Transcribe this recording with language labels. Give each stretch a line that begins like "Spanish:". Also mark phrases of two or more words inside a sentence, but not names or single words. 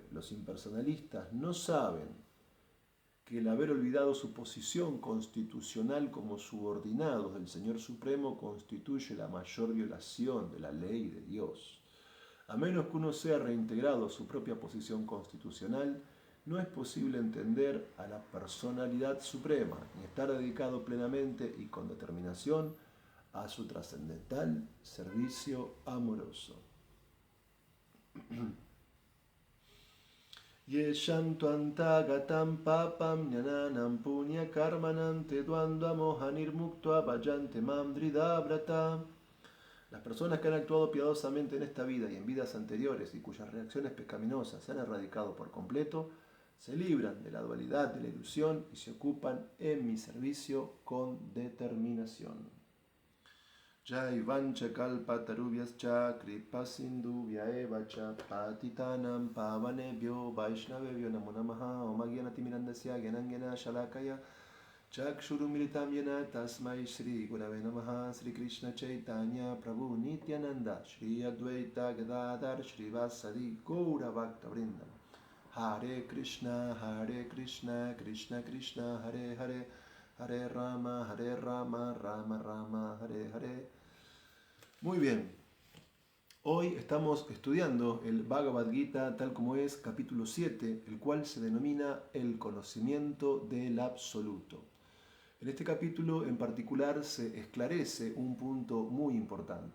Spanish: Los impersonalistas no saben que el haber olvidado su posición constitucional como subordinados del Señor Supremo constituye la mayor violación de la ley de Dios. A menos que uno sea reintegrado a su propia posición constitucional, no es posible entender a la personalidad suprema ni estar dedicado plenamente y con determinación a su trascendental servicio amoroso.
Sanskrit: येषां तुअन्तगतं पापं ज्ञानानं पुण्य कर्मणां ते द्वन्द्व मोह निर्मुक्त्व भजन्ते मां व्रिदव्रत.
Spanish: Las personas que han actuado piadosamente en esta vida y en vidas anteriores y cuyas reacciones pecaminosas se han erradicado por completo, se libran de la dualidad de la ilusión y se ocupan en mi servicio con determinación.
Sanskrit: जय वाञ्छा कल्पतरुभ्यश्च कृपा सिन्धुभ्य एव च पतितानां पावनेभ्यो वैष्णवेभ्यो नमो नमः ॐ अज्ञानतिमिरान्धस्य ज्ञानाङ्ज्ञान शलाकया चक्षुरुमिलितं येन तस्मै श्री गुरवे नमः श्री कृष्ण चैतन्य प्रभु नित्यानन्द श्री अद्वैत गदाधर श्री वासादि गौर भक्त वृन्दं हरे कृष्ण कृष्ण कृष्ण हरे हरे हरे राम राम राम हरे हरे.
Spanish: Muy bien, hoy estamos estudiando el Bhagavad Gita tal como es, capítulo 7, el cual se denomina el conocimiento del absoluto. En este capítulo en particular se esclarece un punto muy importante.